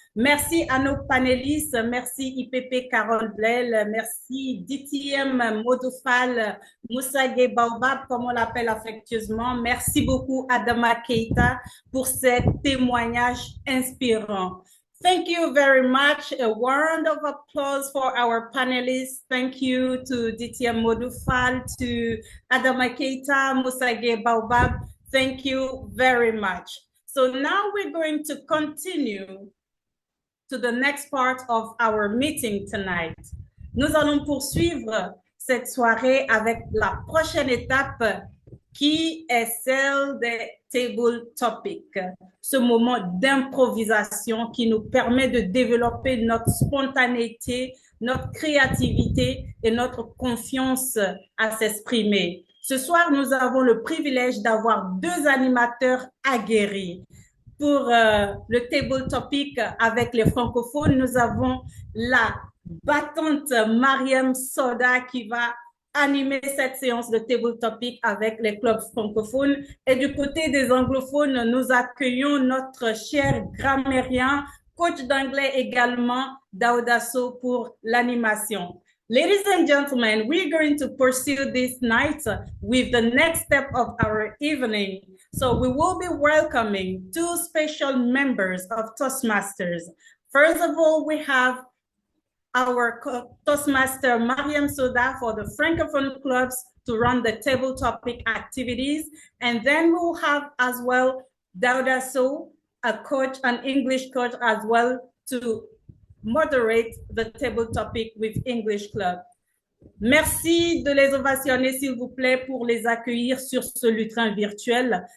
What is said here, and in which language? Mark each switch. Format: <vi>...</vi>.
<fr>Merci à nos panélistes. Merci IPP Carole Blel. Merci DTM Modoufal, Moussagé Baobab, comme on l'appelle affectueusement. Merci beaucoup Adama Keita pour ces témoignages inspirants.</fr> <en>Thank you very much. A round of applause for our panelists. Thank you to DTM Modoufal, to Adama Keita, Moussagé Baobab. Thank you very much. So now we're going to continue to the next part of our meeting tonight.</en> <fr>Nous allons poursuivre cette soirée avec la prochaine étape qui est celle des table topics, ce moment d'improvisation qui nous permet de développer notre spontanéité, notre créativité et notre confiance à s'exprimer. Ce soir, nous avons le privilège d'avoir deux animateurs aguerris. Pour le table topic avec les francophones, nous avons la battante Mariam Soda qui va animer cette séance de table topic avec les clubs francophones. Et du côté des anglophones, nous accueillons notre cher grammairien, coach d'anglais également, Daoudasso, pour l'animation.</fr> <en>Ladies and gentlemen, we're going to pursue this night with the next step of our evening. So we will be welcoming two special members of Toastmasters. First of all, we have our Toastmaster Mariam Soda for the Francophone clubs to run the table topic activities. And then we'll have as well Daoudasso, a coach, an English coach as well, to moderate the table topic with English Club.</en> <fr>Merci de les ovationner, s'il vous plaît, pour les accueillir sur ce lutrin virtuel.</fr>